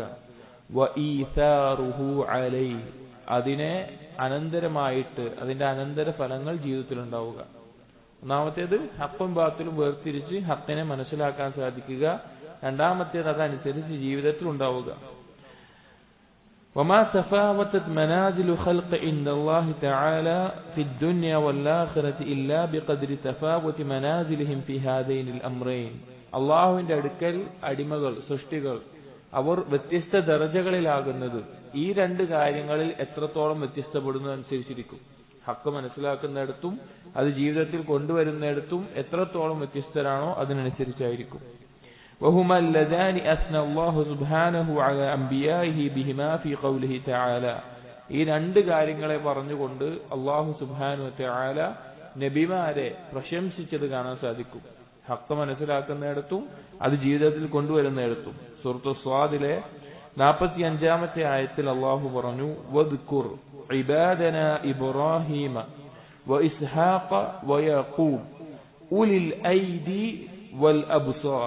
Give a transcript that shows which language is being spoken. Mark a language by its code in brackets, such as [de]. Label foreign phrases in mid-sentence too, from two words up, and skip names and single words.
[ar] وإيثاره عليه, [ml] അതിനെ അനന്തരമായിട്ട് അതിന്റെ അനന്തര ഫലങ്ങൾ ജീവിതത്തിൽ ഉണ്ടാവുക. ഒന്നാമത്തേത് ഹഖും ബാത്തിലും വേർതിരിച്ച് ഹഖിനെ മനസ്സിലാക്കാൻ സാധിക്കുക. രണ്ടാമത്തേത് അതനുസരിച്ച് ജീവിതത്തിൽ ഉണ്ടാവുക. [ar] وما تفاوتت منازل خلق عند الله تعالى في الدنيا والآخرة إلا بقدر تفاوت منازلهم في هذين الأمرين. [ml] അല്ലാഹുവിന്റെ അടുക്കൽ അടിമകൾ, സൃഷ്ടികൾ അവർ വ്യത്യസ്ത ദർജകളിലാകുന്നത് ഈ രണ്ട് കാര്യങ്ങളിൽ എത്രത്തോളം വ്യത്യസ്തപ്പെടുന്നതനുസരിച്ചിരിക്കും. ഹക്ക് മനസ്സിലാക്കുന്നിടത്തും അത് ജീവിതത്തിൽ കൊണ്ടുവരുന്നിടത്തും എത്രത്തോളം വ്യത്യസ്തരാണോ അതിനനുസരിച്ചായിരിക്കും. [ar] وهما اللذان أثنى الله سبحانه على أنبيائه بهما في قوله تعالى. [ml] ഈ രണ്ട് കാര്യങ്ങളെ പറഞ്ഞുകൊണ്ട് അല്ലാഹു [ar] سبحانه وتعالى [ml] നബിമാരെ പ്രശംസിച്ചത് കാണാൻ സാധിക്കും. ഹക്ക് മനസ്സിലാക്കുന്നിടത്തും അത് ജീവിതത്തിൽ കൊണ്ടുവരുന്നിടത്തും. സൂറത്തു സ്വാദിലെ 45-ാമത്തെ ആയത്തിൽ അല്ലാഹു പറഞ്ഞു, [ar] واذكر عبادنا إبراهيم وإسحاق ويعقوب أولي الأيدي والأبصار.